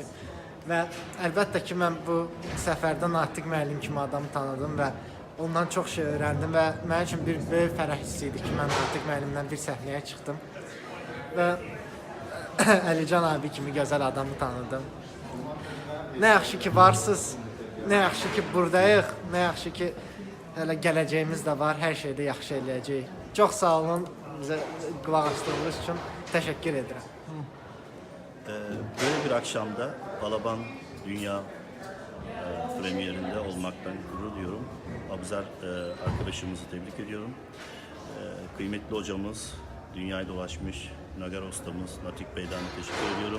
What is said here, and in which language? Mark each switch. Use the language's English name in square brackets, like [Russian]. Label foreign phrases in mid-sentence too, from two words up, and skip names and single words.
[Azerbaijani] Və əlbəttə ki, mən bu səfərdə Natig müəllim kimi adamı tanıdım və ondan çox şey öyrəndim və mənim üçün bir böyük fərəh hissi idi ki, mən Natig müəllimdən bir səhnəyə çıxdım və Əlican abi kimi gözəl adamı tanıdım. Nə yaxşı ki varsınız, nə yaxşı ki buradayıq, nə yaxşı ki hələ gələcəyimiz də var, hər şeydə yaxşı eləyəcəyik. Çox sağ olun, bizə qulaq asdığınız üçün təşəkkür edirəm. [Turkish] Böyle bir akşamda Balaban Dünya premierinde olmaktan gurur duyuyorum. Abuzar arkadaşımızı tebrik ediyorum. Kıymetli hocamız, dünyayı dolaşmış Naghara ustamız Natig Bey'den teşekkür ediyorum.